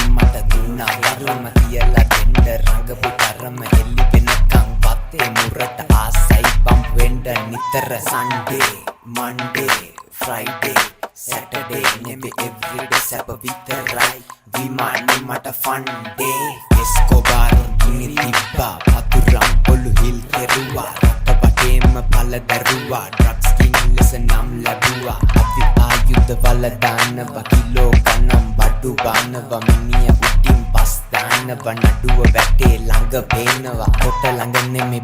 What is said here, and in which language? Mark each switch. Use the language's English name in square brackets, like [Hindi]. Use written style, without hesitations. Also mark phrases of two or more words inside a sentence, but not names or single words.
[Sinhala] මට දුන්නා වරම කියලා දෙන්න රඟපු තරම එල්ලි වෙනකන් වත්තේ මුරට ආසයි බම්ප් වෙන්න නිතර [English] Sunday Monday Friday Saturday [Sinhala] නෙමෙ everyday සැප විතරයි විමානේ මට [English] fun day [Sinhala] එස්කෝබාර් ගිනි තිබ්බා පතුරම් පොළු හිල් කෙරුවා රට වටේම පළ දරුවා ඩ්‍රග්ස් කින් ලෙස නම් ලැබුවා අපි ආයුධ වල දානවා කිලෝ ගණන් බඩු බානවා මිනිය උටින් පස් දානවා නඩුව වැටේ ළඟ පේනවා කොට ළඟ නෙමෙයි